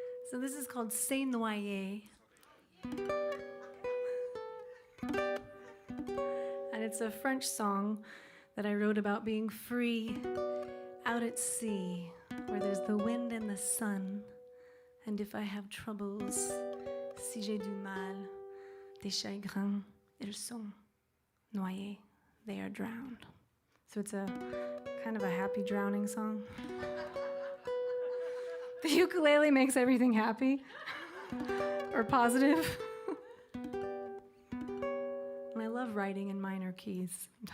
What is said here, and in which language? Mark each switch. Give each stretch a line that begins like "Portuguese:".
English: So this is called C'est Noyer. And it's a French song that I wrote about being free out at sea, where there's the wind and the sun. And if I have troubles,
French: si j'ai du mal, des chagrins, ils sont noyés,
English: they are drowned. So it's a kind of a happy drowning song. The ukulele makes everything happy or positive. And I love writing in minor keys.